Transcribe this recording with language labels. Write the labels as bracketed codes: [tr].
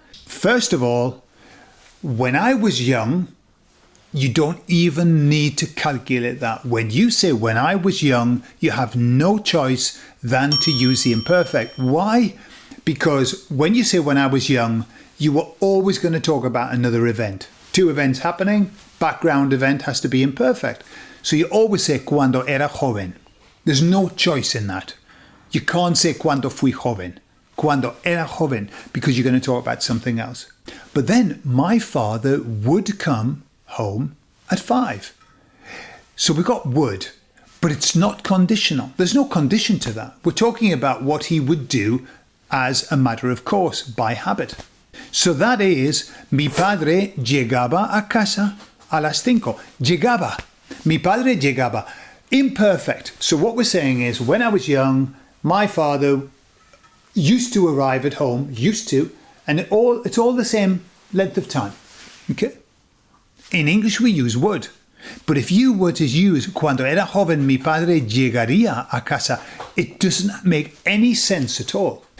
[en] First of all, when I was young, you don't even need to calculate that. When you say when I was young, you have no choice than to use the imperfect. Why? Because when you say when I was young, you were always going to talk about another event. Two events happening, background event has to be imperfect. So you always say [es] cuando era joven. [en] There's no choice in that. You can't say [es] cuando fui joven, cuando era joven, [en] because you're going to talk about something else. But then my father would come home at 5. So we got would, but it's not conditional. There's no condition to that. We're talking about what he would do as a matter of course, by habit. So that is, [es] mi padre llegaba a casa a las 5. Llegaba. Mi padre llegaba. Imperfect. [en] So what we're saying is, when I was young, my father used to arrive at home, and it's all the same length of time. Okay? In English we use would. But if you were to use [es] cuando era joven mi padre llegaría a casa, [en] it doesn't make any sense at all.